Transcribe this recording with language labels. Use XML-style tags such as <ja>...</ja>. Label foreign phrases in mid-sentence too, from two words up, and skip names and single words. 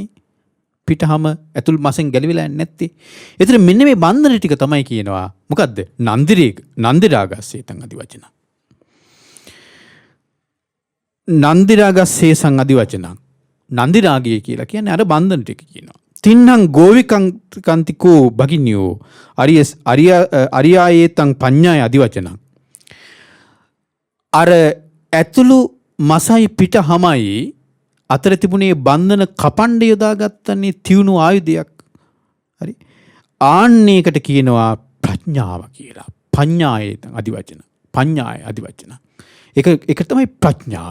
<si>පිටහම ඇතුළු මසෙන් ගැලවිලා යන්නේ නැති. ඒතර මෙන්න මේ බන්ධන ටික තමයි කියනවා.</si> <pi>මොකද්ද? නන්දිරාගස්සේතං අධිවචන. නන්දිරාගස්සේසං අධිවචනං.</pi> <si>නන්දිරාගය කියලා කියන්නේ අර බන්ධන ටික කියනවා.</si> <pi>තින්නම් ගෝවිකන්තිකෝ බගිනියෝ අරියායේතං පඤ්ඤාය අධිවචනං.</pi> <si>අර ඇතුළු මසයි පිටහමයි අතර තිබුණේ බන්ධන කපණ්ඩ යොදාගත්තනේ තියුණු ආයුධයක්. හරි. ආන්නේකට කියනවා ප්‍රඥාව කියලා.</si> <pi>පඤ්ඤායේතං අධිවචන. පඤ්ඤාය අධිවචන.</pi> <si>ඒක තමයි ප්‍රඥාව.</si>